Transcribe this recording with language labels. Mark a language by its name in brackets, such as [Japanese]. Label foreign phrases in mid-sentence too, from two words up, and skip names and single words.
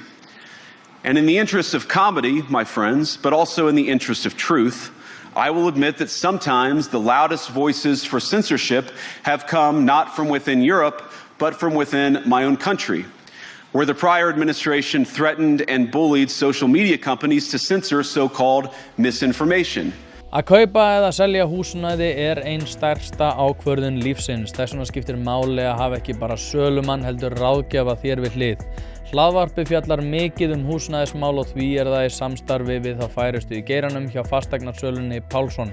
[English] And in the interest of comedy, my friends, but also in the interest of truth, I will admit that sometimes the loudest voices for censorship have come not from within Europe, but from within my own country, where the prior administration threatened and bullied social media companies to censor so-called misinformation. [Icelandic] Að kaupa eða selja húsnæði ein stærsta ákvörðun lífsins. Þess vegna skiptir máli að hafa ekki bara sölumann heldur ráðgjafa þér við hlið. Hlaðvarpið fjallar mikið húsnæðismál og því það í samstarfi við þá færustu í geiranum hjá fasteignasölunni Pálsson.